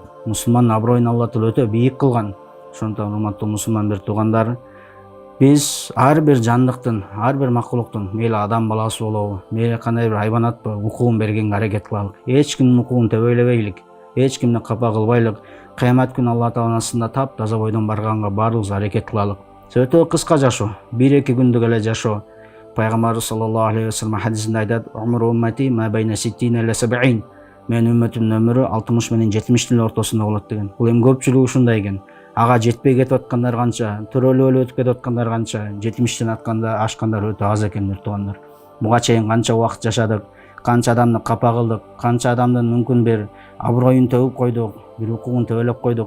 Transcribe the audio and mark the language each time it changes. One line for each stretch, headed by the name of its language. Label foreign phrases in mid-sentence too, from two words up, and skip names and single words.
Kyrgyz: Мусулмандын аброюн Алла Таала өтө бийик кылган. Ошондон урматтуу мусулман бир туугандар, биз ар бир жандыктын, ар бир макулуктун, мейли адам баласы болобу, мейли кандай бир хайванатпы, укугун бергенге аракет кылалык. Эч кимдин укугун тебелебейлик, эч кимди капа кылбайлык. Кыямат күнү Алла Тааланын астында таптаза бойдон барганга баарыбыз аракет кылалык. Өтө кыска жашоо, 1-2 күндүк эле жашоо. Пайгамбарыбыз
Arabic: صلى الله عليه وسلم
Kyrgyz: хадисинде айтат:
Arabic: "عمر أمتي ما بين 60 إلى 70".
Kyrgyz: Менин үммөтүмдүн өмүрү 60 менен 70 ортосунда болот деген. Бул эми көпчүлүгү ушундай экен. Ага жетпей кетип аткандар канча, төрөлүп өтүп кетип аткандар канча, 70тен ашкандар өтө аз экен бир туугандар. Буга чейин канча убакыт жашадык, канча адамды капа кылдык, канча адамдын мүмкүн бир аброюн төгүп койдук, бир укугун тебелеп койдук.